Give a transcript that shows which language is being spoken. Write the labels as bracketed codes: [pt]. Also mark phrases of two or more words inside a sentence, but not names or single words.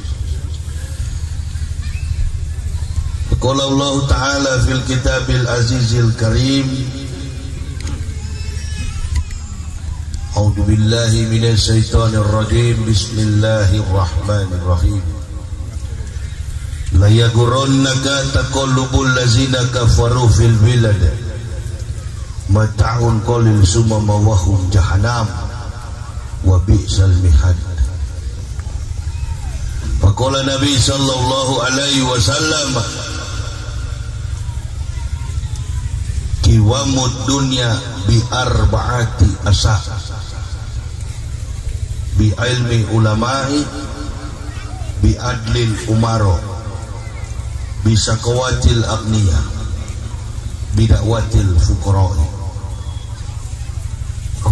[ar] قال الله تعالى في الكتاب العزيز الكريم، أعوذ بالله من الشيطان الرجيم. بسم الله الرحمن الرحيم. لا يغرنك تقلب الذين كفروا في البلاد متاع قليل ثم مأواهم جهنم وبئس المهاد. فقال النبي صلى الله عليه وسلم، قوام الدنيا بأربعة أشياء، بعلم العلماء، بعدل الأمراء، بسخاوة الأغنياء، بدعوة الفقراء.